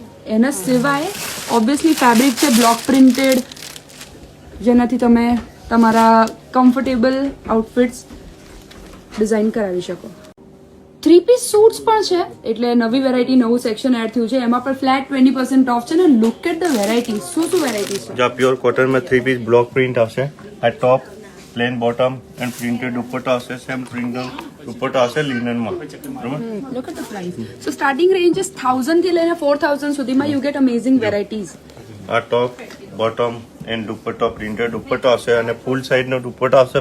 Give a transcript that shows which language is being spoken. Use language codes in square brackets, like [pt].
[gu] એના સિવાય obviously fabric છે બ્લોક પ્રિન્ટેડ, જેનાથી તમે તમારા કમ્ફર્ટેબલ આઉટફિટ્સ ડિઝાઇન કરાવી શકો. 3 પીસ સૂટ્સ પણ છે. એટલે નવી વેરાયટી, નવું સેક્શન એડ થયું છે. એમાં પણ ફ્લેટ 20% ઓફ છે. ને [en] Look at the variety. [gu] શું શું વેરાયટી છે? [hi] जो प्योर कॉटन में 3 पीस ब्लॉक प्रिंट [gu] આવશે. આ top plane bottom and printed દુપટ્ટો આવશે. સેમ પ્રિન્ટેડ દુપટ્ટો આવશે લિનનમાં. બરાબર. [en] Look at the price. So starting range is 1000 [gu] થી લઈને 4000 સુધીમાં [en] You get amazing varieties. [gu] આ ટોપ બોટમ એન્ડ દુપટ્ટો પ્રિન્ટેડ દુપટ્ટો આવશે અને ફૂલ સાઈડ નો દુપટ્ટો આવશે.